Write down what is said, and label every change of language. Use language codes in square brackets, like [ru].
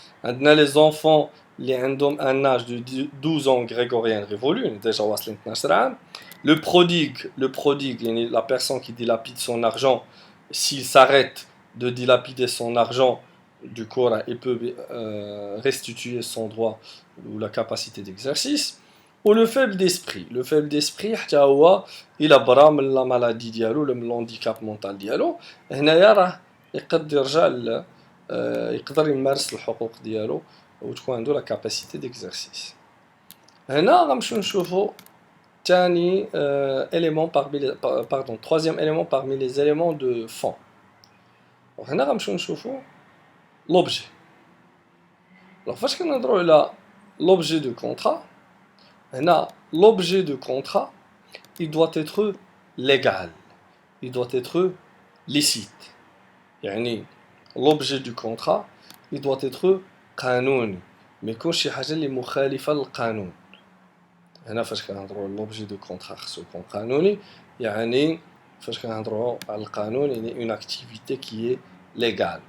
[fr] Les enfants qui ont un âge de 12 ans grégorien révolu, déjà le prodigue, la personne qui dilapide son argent, s'il s'arrête de dilapider son argent, du coup, il peut restituer son droit ou la capacité d'exercice. Ou le faible d'esprit. Le faible d'esprit, il a برام la maladie ديالو le handicap mental ديالو. [ar] هنايا راه يقدر يرجع يقدر يمارس الحقوق ديالو وتكون عنده [fr] la capacité d'exercice. [ar] هنا غنمشيو نشوفو تاني [fr] élément parmi les pardon troisième élément parmi les éléments de fond. [ar] وهنا غنمشيو نشوفو l'objet. [fr] Alors [ar] فاش كنهضروا على [fr] l'objet de contrat, هنا l'objet de contrat il doit être légal, il doit être licite. [ar] يعني [fr] l'objet du contrat il doit être [ar] قانوني ما يكونش شي حاجه اللي مخالفه للقانون. هنا فاش كنهضروا على l'objet de contrat خصو يكون قانوني، يعني فاش كنهضروا على القانون يعني [fr] اون اكتيفيتي كي ليغال.